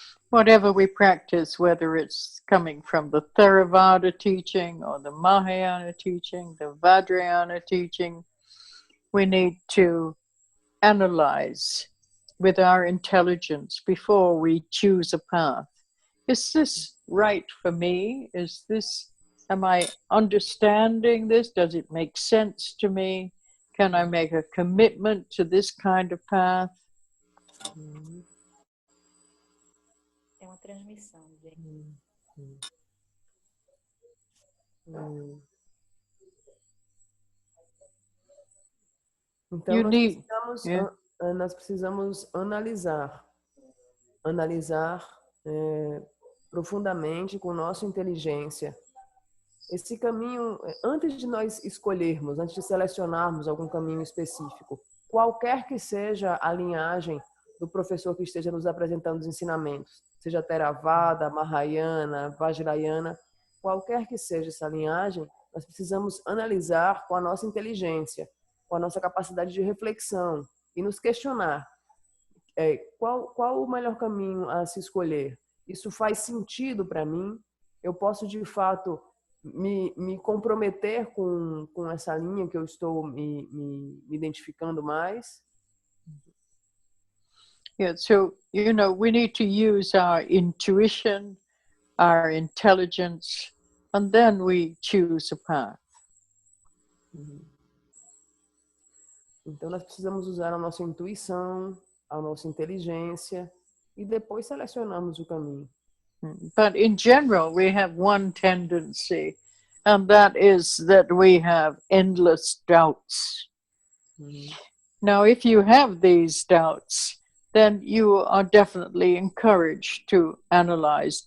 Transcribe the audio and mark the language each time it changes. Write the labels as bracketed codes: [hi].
[en] Whatever we practice, whether it's coming from the Theravada teaching or the Mahayana teaching, the Vajrayana teaching, we need to analyze with our intelligence before we choose a path. Is this right for me? Am I understanding this? Does it make sense to me? Can I make a commitment to this kind of path? [pt] Tem uma transmissão, gente. Então, nós precisamos analisar profundamente com nossa inteligência esse caminho, antes de nós escolhermos, antes de selecionarmos algum caminho específico, qualquer que seja a linhagem do professor que esteja nos apresentando os ensinamentos, seja Theravada, Mahayana, Vajrayana, qualquer que seja essa linhagem, nós precisamos analisar com a nossa inteligência, com a nossa capacidade de reflexão e nos questionar qual o melhor caminho a se escolher. Isso faz sentido para mim? Eu posso, de fato, me comprometer com essa linha que eu estou me identificando mais? [en] Yeah, so, we need to use our intuition, our intelligence, and then we choose a path. [pt] Então, nós precisamos usar a nossa intuição, a nossa inteligência, e depois selecionamos o caminho. [en] But in general, we have one tendency and that is that we have endless doubts. Now, if you have these doubts, then you are definitely encouraged to analyze.